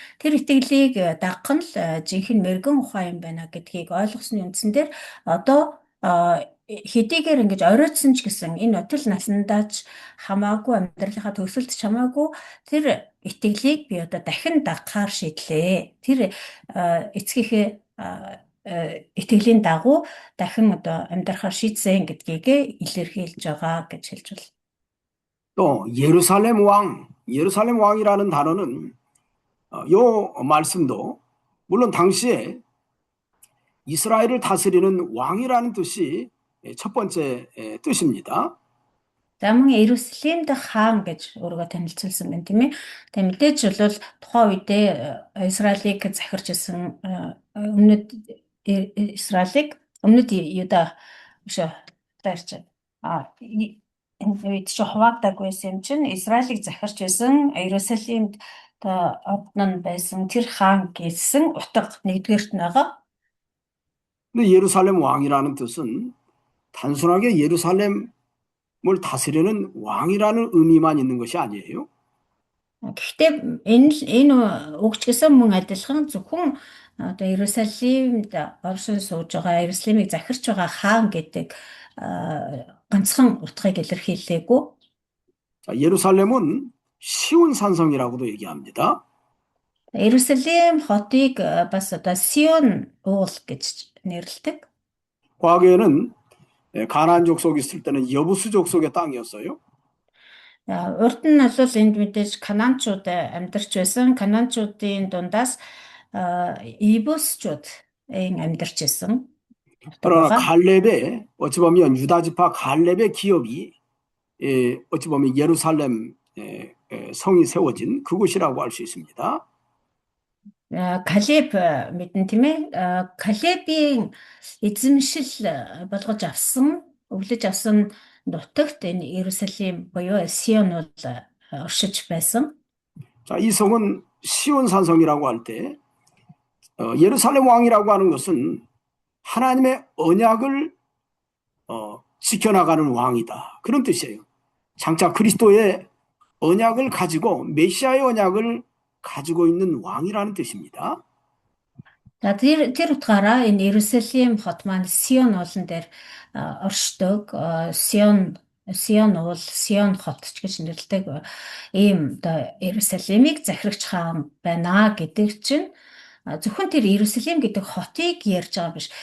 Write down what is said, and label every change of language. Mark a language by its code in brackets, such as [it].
[mn] Тэр итгэлийг дагах нь л жинхэнэ мэргэн ухаан юм байна гэдгийг ойлгосны үндсэн дээр одоо хэдийгээр ингэж оройтсон ч гэсэн энэ өтөл насандаа ч хамаагүй амьдралынхаа төгсөлд ч хамаагүй тэр итгэлийг би одоо дахин дагахаар шийдлээ. Тэр эцгийнхээ итгэлийн дагуу дахин одоо амьдрахаар шийдсэн гэдгийг илэрхийлж байгаа гэж хэлж байна. [ko] 또 예루살렘 왕이라는 단어는 요 말씀도 물론 당시에 이스라엘을 다스리는 왕이라는 뜻이 첫 번째 뜻입니다. [mn] За мөн Иерусалимд хаан гэж өөрийгөө танилцуулсан байна тийм ээ. Тэгээ мэдээж бол тухайн үедээ Израилийг захирч исэн өмнөд Израилийг өмнөд Юда биш таарч энэ үед ч хуваагдаг байсан юм чинь Израилийг захирч исэн Иерусалимд одон байсан тэр хаан гэсэн утга нэгдүгээрт нь байгаа. [ko] 근데 예루살렘 왕이라는 뜻은 단순하게 예루살렘을 다스리는 왕이라는 의미만 있는 것이 아니에요. [mn] Гэхдээ энэ үгч гэсэн мөн адилхан зөвхөн одоо Иерусалимд оршин сууж байгаа Иерусалимыг захирч байгаа хаан гэдэг ганцхан утгыг илэрхийлээгүй. [ko] 예루살렘은 시온 산성이라고도 얘기합니다. [mn] Иерусалим хотыг бас одоо Сион уул гэж нэрлэдэг. [ko] 과거에는 가나안 족속이 있을 때는 여부수 족속의 땅이었어요. [mn] Урд нь бол энд мэдээж Канаанчууд амьдарч байсан. Канаанчуудын дундаас Ибусчууд амьдарч байсан. [ko] 그러나 갈렙의 어찌 보면 유다 지파 갈렙의 기업이 어찌 보면 예루살렘 성이 세워진 그곳이라고 할 수 있습니다. [mn] Калеб мэдэн тийм ээ. Калебийн эзэмшил болгож авсан, өвлөж авсан нутагт энэ Иерусалим буюу Сион бол оршиж байсан. [ko] 자, 이 성은 시온 산성이라고 할 때 예루살렘 왕이라고 하는 것은 하나님의 언약을 지켜나가는 왕이다. 그런 뜻이에요. 장차 그리스도의 언약을 가지고 메시아의 언약을 가지고 있는 왕이라는 뜻입니다. [mn] За тэр утгаараа энэ Иерусалим хот маань Сион уулан дээр оршдог. Сион уул, Сион хот ч гэж нэрлэдэг ийм одоо Иерусалимыг захирагч хаан байна гэдэг чинь зөвхөн тэр Иерусалим гэдэг хотыг ярьж байгаа биш.